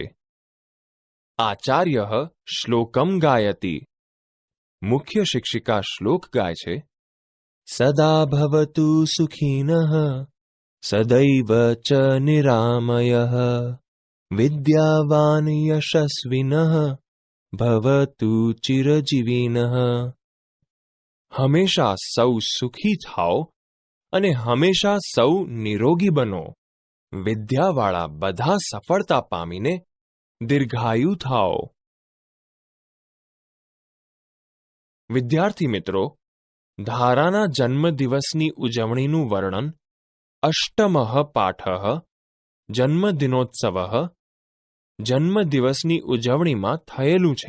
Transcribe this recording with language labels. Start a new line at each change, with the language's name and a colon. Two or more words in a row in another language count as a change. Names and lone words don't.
Sanskrit: आचार्यः श्लोकम गायति।
Gujarati: મુખ્ય શિક્ષિકા શ્લોક ગાય છે।
Sanskrit: सदा भवतु सुखिनः सदैव च निरामयः विद्यावान् यशस्विनः ભવતુ ચિરજીવિનઃ.
Gujarati: હંમેશા સૌ સુખી થાઓ અને હંમેશા સૌ નિરોગી બનો. વિદ્યાવાળા બધા સફળતા પામીને દીર્ઘાયુ થાઓ. વિદ્યાર્થી મિત્રો, ધારાના જન્મદિવસની ઉજવણીનું વર્ણન
Sanskrit: અષ્ટમઃ પાઠઃ જન્મદિનોત્સવઃ
Gujarati: જન્મદિવસની ઉજવણીમાં થયેલું છે.